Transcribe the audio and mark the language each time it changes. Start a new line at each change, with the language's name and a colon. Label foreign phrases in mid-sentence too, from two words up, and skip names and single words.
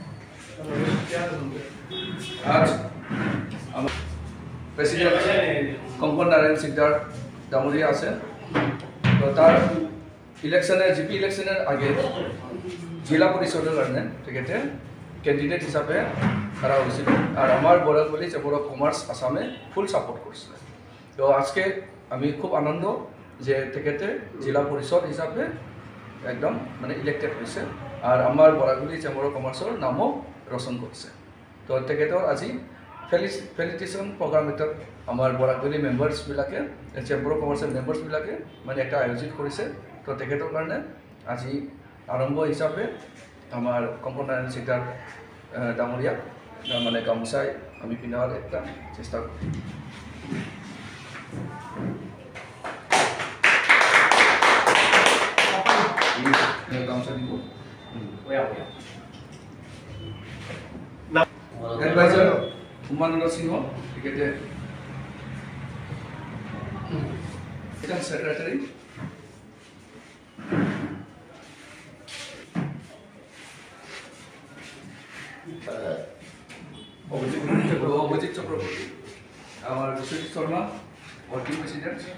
Bangla: আজ আমার প্রেসিডেন্ট কঙ্কন নারায়ণ শিকদার ডামুরিয়া আছে, তো তার ইলেকশনের জিপি ইলেকশনের আগে জেলা পরিষদের কারণে টিকেটে ক্যান্ডিডেট হিসাবে তারা হয়েছিল। আর আমার বরাকভেলি চেম্বার অফ কমার্স আসামে ফুল সাপোর্ট করছে। তো আজকে আমি খুব আনন্দ যে টিকেটে জেলা পরিষদ হিসাবে একদম মানে ইলেক্টেড হয়েছে আর আমার বরাকভেলি চেম্বার অফ কমার্সের নামও রোশন করছে।
Assamese: তো টিকেটৰ আজি
English: felicitation program
Assamese: এটা আমাৰ বৰাকভেলি মেম্বাৰ্ছবিলাকে চেম্বাৰ অফ কমাৰ্চৰ মেম্বাৰ্ছবিলাকে মানে একটা আয়োজিত কৰিছে। তো টিকেটৰ কাৰণে আজি আৰম্ভ হিচাপে আমাৰ কঙ্কন নারায়ণ শিকদার ডাঙৰীয়াক মানে গামোচাই আমি পিন্ধাৰ একটা চেষ্টা কৰোঁ। গামোচা দিব এডভাইজার উমানন্দ সিংহ, টিকেটে
Bangla: সেক্রেটারি অভিজিৎ চক্রবর্তী, আমার বিশ্বজিৎ শর্মা
English: working president,